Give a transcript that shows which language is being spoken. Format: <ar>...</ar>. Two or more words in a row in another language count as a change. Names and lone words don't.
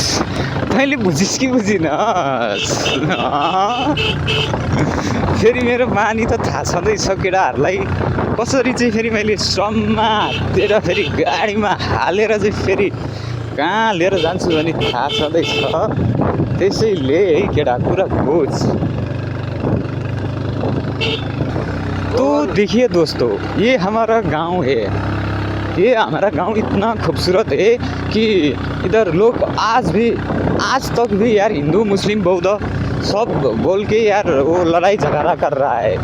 <ne>तैँले बुझिस् कि बुझिनस्? फेरि मेरो बानी त थाहा छँदैछ केटाहरूलाई, कसरी चाहिँ फेरि मैले समातेर फेरि गाडीमा हालेर चाहिँ फेरि कहाँ लिएर जान्छु भने थाहा छँदैछ। त्यसैले है केटा कुरा बुझ।</ne> <hi>तो देखिए दोस्तों, ये हमारा गांव है, ये हमारा गांव इतना खूबसूरत है कि इधर लोग आज तक भी यार हिंदू मुस्लिम बौद्ध सब बोल के यार वो लड़ाई झगड़ा कर रहा है।</hi>